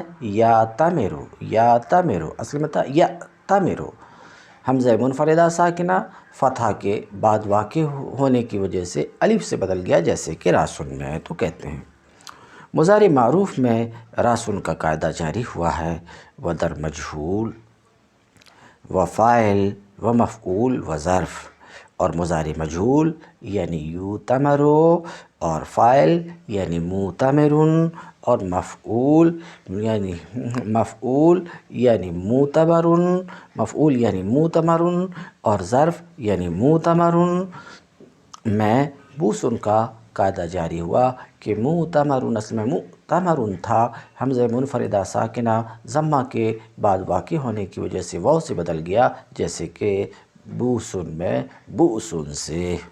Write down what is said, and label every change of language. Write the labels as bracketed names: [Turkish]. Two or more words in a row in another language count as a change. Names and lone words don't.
[Urdu] یعتمر، یعتمر اصل میں تھا یعتمر، حمزہ منفردہ ساکنہ فتحہ کے بعد واقع ہونے کی وجہ سے الف سے بدل گیا، جیسے کہ راسن میں، تو کہتے ہیں مضارع معروف میں راسن کا قاعدہ جاری ہوا ہے۔ [Persian] ودر مجہول و فاعل و مفعول و ظرف، [Urdu] اور مضارع مجہول یعنی یعتمر، اور فاعل یعنی معتمر، اور مفعول یعنی معتبر، مفعول یعنی معتمر، اور ظرف یعنی معتمر میں بوسن کا قاعدہ جاری ہوا کہ معتمر اصل میں معتمر تھا، حمزہ منفردہ ساکنہ ضمہ کے بعد واقع ہونے کی وجہ سے واو سے بدل گیا، جیسے کہ بوسن میں بوسن سے۔